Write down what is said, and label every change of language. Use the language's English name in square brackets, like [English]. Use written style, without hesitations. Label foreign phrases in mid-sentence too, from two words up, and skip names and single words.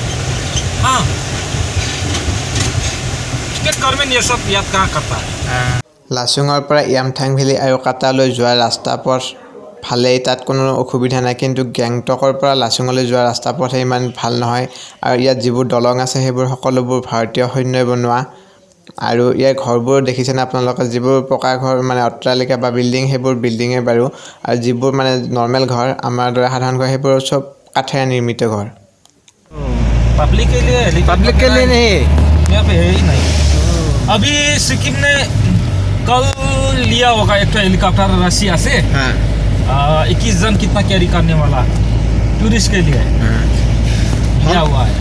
[Hindi] हाँ स्टेट गवर्नमेंट ये सब याद कहाँ करता है [Assamese] लाचुंगर পৰা yumthang ভেলী আৰু কাটালৈ যোৱা ৰাস্তা পথ ভালেই তাত কোনো অসুবিধা নাই কিন্তু গেংটকৰ পৰা লাচুঙলৈ যোৱা ৰাস্তা পথ ইমান ভাল নহয় আৰু ইয়াত যিবোৰ দলং আছে সেইবোৰ সকলোবোৰ ভাৰতীয় সৈন্যই বনোৱা আৰু ইয়াৰ ঘৰবোৰ দেখিছেনে আপোনালোকে যিবোৰ পকা ঘৰ মানে অট্টালিকা বা বিল্ডিং সেইবোৰ বিল্ডিঙে বাৰু আৰু যিবোৰ মানে নৰ্মেল ঘৰ আমাৰ দৰে সাধাৰণ ঘৰ সেইবোৰ সব কাঠেৰে নিৰ্মিত ঘৰ [Hindi] पब्लिक के लिए नहीं यहाँ पे है ही नहीं अभी सिक्किम ने कल लिया होगा एक तो हेलीकॉप्टर रशिया से 21 जन कितना कैरी करने वाला टूरिस्ट के लिए लिया हुआ है